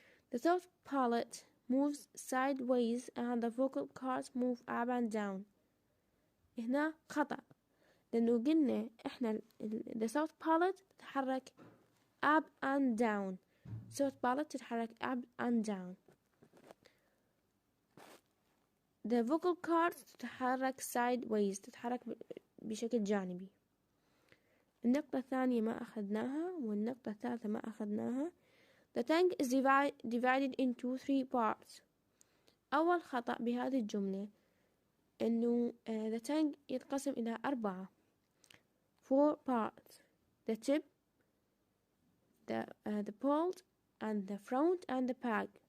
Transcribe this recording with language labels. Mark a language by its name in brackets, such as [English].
[English] The soft palate moves sideways and the vocal cords move up and down. [Arabic] هنا خطأ، لأنه قلنا إحنا [English] the soft palate [Arabic] تتحرك [English] up and down. [Arabic] soft palate تتحرك [English] up and down. The vocal cords [Arabic] تتحرك sideways، تتحرك بشكل جانبي. النقطة الثانية ما أخذناها، والنقطة الثالثة ما أخذناها. [English] The tongue is divided into three parts. [Arabic] أول خطأ بهذه الجملة إنه [English] the tongue [Arabic] يتقسم إلى [English] 4 parts: the tip, the point and the front and the back.